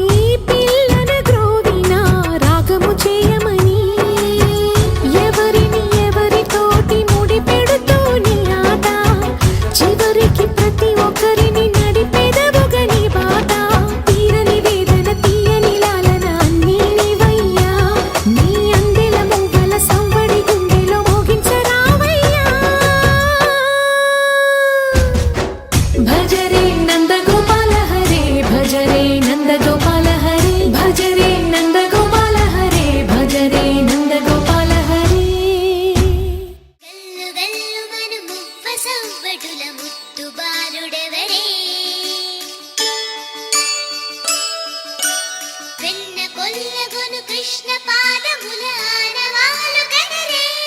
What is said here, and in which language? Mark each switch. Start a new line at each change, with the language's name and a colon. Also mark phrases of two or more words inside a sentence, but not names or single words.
Telugu: పిల్లను గ్రోవిన రాగము చేయమని ఎవరిని ఎవరితోటి ముడి పెడుతూని ఆట చివరికి ప్రతి ఒక్కరిని నడిపెదవుగా నీ బాట తీరని వేదన తీయని లాలన అన్నీ నీవయ్యా నీ అందెల మొగ్గల సంవడి గుండెలో మోగించరావయ్యా।
Hindi: भज रे नंद गोपाल हरे भज रे नंद गोपाल हरे भज रे नंद गोपाल हरे भज रे नंद गोपाल हरे।
Telugu: గల్లు గల్లు మను మువ్వ సవ్వడుల ముత్తు బాలుడెవరే వెన్న కొల్లగొను కృష్ణ పాదముల ఆనవాలు గనరే।